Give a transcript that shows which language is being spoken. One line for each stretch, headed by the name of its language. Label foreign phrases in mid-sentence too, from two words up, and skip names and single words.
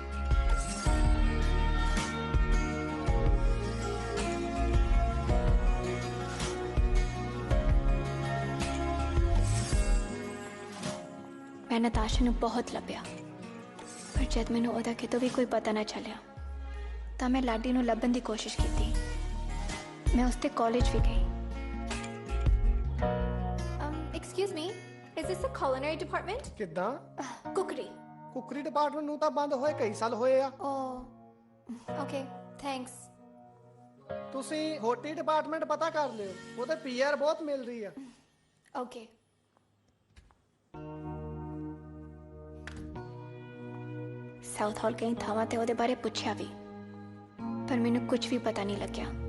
Punjabi: ਮੈਂ ਨਤਾਸ਼ਾ ਨੂੰ ਬਹੁਤ ਲੱਭਿਆ, ਪਰ ਜਦ ਮੈਨੂੰ ਓਹਦਾ ਕਿਤੋਂ ਭੀ ਕੋਈ ਪਤਾ ਨਾ ਚੱਲਿਆ ਤਾਂ ਮੈਂ ਲਾਡੀ ਨੂੰ ਲੱਭਣ ਦੀ ਕੋਸ਼ਿਸ਼ ਕੀਤੀ। ਮੈਂ ਉਸਤੇ ਕਾਲਜ ਭੀ ਗਈ।
English: Excuse me, is this the culinary department?
Punjabi: ਕਿੱਦਾਂ?
English: Cookery.
Punjabi: ਕੁਕਰੀ ਡਿਪਾਰਟਮੈਂਟ ਨੂੰ ਤਾਂ ਬੰਦ ਹੋਏ ਕਈ ਸਾਲ ਹੋਏ ਆ।
English: Okay, thanks.
Punjabi: ਤੁਸੀਂ ਹੋਟਲ ਡਿਪਾਰਟਮੈਂਟ ਪਤਾ ਕਰ ਲਿਓ, ਉਹਦੇ ਪੀਆਰ ਬਹੁਤ ਮਿਲ ਰਹੀ ਆ।
English: Okay.
Punjabi: ਸਾਊਥ ਹਾਲ ਕਈ ਥਾਵਾਂ ਤੇ ਉਹਦੇ ਬਾਰੇ ਪੁੱਛਿਆ ਵੀ, ਪਰ ਮੈਨੂੰ ਕੁਝ ਵੀ ਪਤਾ ਨਹੀਂ ਲੱਗਿਆ।